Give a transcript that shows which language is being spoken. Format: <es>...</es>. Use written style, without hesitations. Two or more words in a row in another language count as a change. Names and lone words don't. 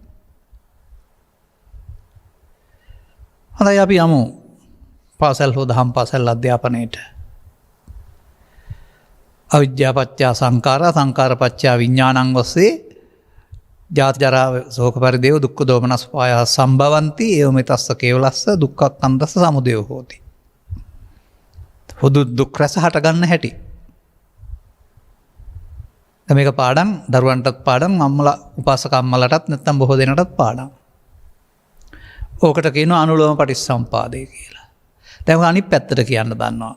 <si>හොඳයි, අපි යමු පාසල් හෝ දහම් පාසල් අධ්‍යාපනයට.</si> <pi>අවිද්‍යා පත්‍ය සංඛාරා, සංඛාර පත්‍ය විඥානං ඔස්සේ ජාති ජරා ශෝක පරිදේව දුක්ඛ දෝමනස් පායස සම්භවಂತಿ ඒවමෙතස්ස කේවලස්ස දුක්ඛක්ඛන්දස්ස සමුදය හෝති.</pi> <si>හුදු දුක් රස හට ගන්න හැටි. මේක පාඩම්, දරුවන්ටත් පාඩම්, අම්මලා උපාසක අම්මලටත් නැත්නම් බොහෝ දෙනාටත් පාඩම්. ඕකට කියනවා අනුලෝම පටිච්චසමුපාදය කියලා. දැන් අනිත් පැත්තට කියන්න දන්නවා.</si>